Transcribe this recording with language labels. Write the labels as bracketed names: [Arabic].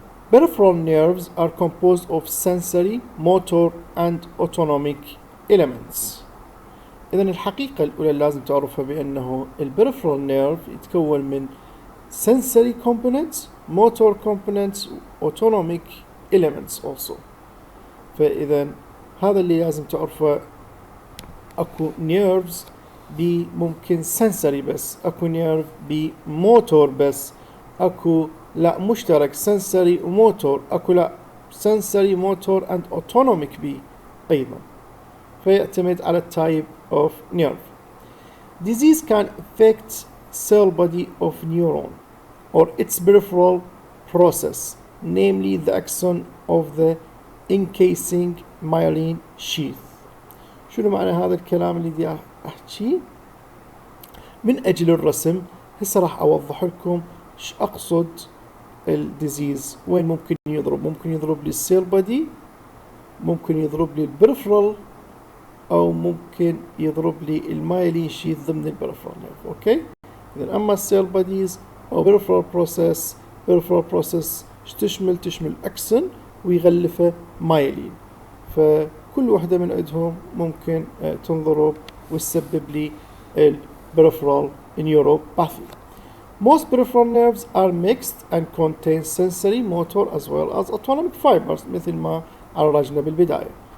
[English] Peripheral nerves are composed of sensory, motor and autonomic elements. [Arabic] إذن الحقيقة الأولى لازم تعرفها بأنه [English] peripheral nerve [Arabic] يتكون من [English] sensory components, motor components, autonomic elements also. [Arabic] فإذا هذا اللي لازم تعرفه. أكو nerves ممكن sensory بس، أكو nerve motor بس، أكو لا مشترك sensory وموتور، أكو لا [English] sensory motor and autonomic [Arabic] أيضا. فيعتمد على [English] type of nerve. Disease can affect cell body of neuron or its peripheral process, namely the axon of the encasing myelin sheath. [Arabic] شنو معنى هذا الكلام اللي بدي أحكيه؟ من أجل الرسم هسه راح أوضح لكم ايش أقصد الديزيز، وين ممكن يضرب لي السيل بادي، ممكن يضرب لي البريفرال، أو ممكن يضرب لي المايلين شيث ضمن البريفرال نيرف. أوكي؟ إذا أما السيل باديز أو بريفرال بروسيس تشمل أكسن ويغلفه مايلين، فكل واحدة من عندهم ممكن تنضرب وتسبب لي البريفرال neuropathy. [English] Most peripheral nerves are mixed and contain sensory, motor as well as autonomic fibers [Arabic] مثل ما عرجنا بالبداية.